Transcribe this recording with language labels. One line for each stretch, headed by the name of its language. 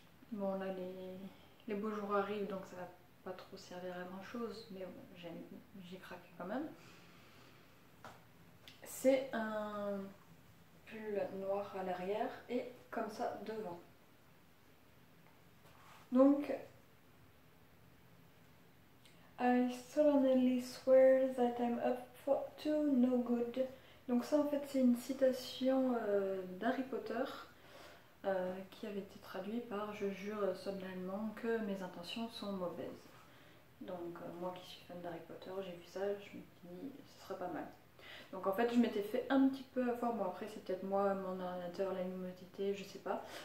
French: Bon là les beaux jours arrivent donc ça va pas trop servir à grand chose, mais bon, j'ai craqué quand même. C'est un pull noir à l'arrière et comme ça devant. Donc,
English: I solemnly swear that I'm up to no good.
French: Donc ça en fait c'est une citation d'Harry Potter qui avait été traduite par je jure solennellement que mes intentions sont mauvaises. Donc moi qui suis fan d'Harry Potter, j'ai vu ça, je me dis ce serait pas mal. Donc en fait je m'étais fait un petit peu avoir, bon après c'est peut-être moi, mon ordinateur, la luminosité, je sais pas.